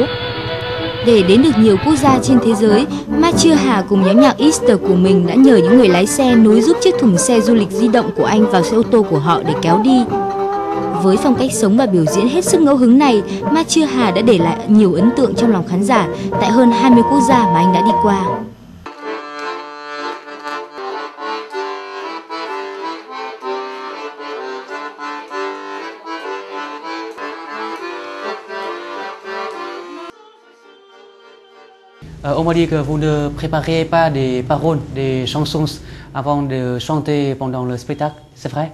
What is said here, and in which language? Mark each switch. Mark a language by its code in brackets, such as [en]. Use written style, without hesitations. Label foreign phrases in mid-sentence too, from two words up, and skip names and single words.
[vi] Để đến được nhiều quốc gia trên thế giới, Mathieu Hà cùng nhóm nhạc Easter của mình đã nhờ những người lái xe nối giúp chiếc thùng xe du lịch di động của anh vào xe ô tô của họ để kéo đi. Với phong cách sống và biểu diễn hết sức ngẫu hứng này, Mathieu Hà đã để lại nhiều ấn tượng trong lòng khán giả tại hơn 20 quốc gia mà anh đã đi qua. [fr] On m'a dit que vous ne prépariez pas des paroles, des chansons avant de chanter pendant le spectacle, c'est vrai?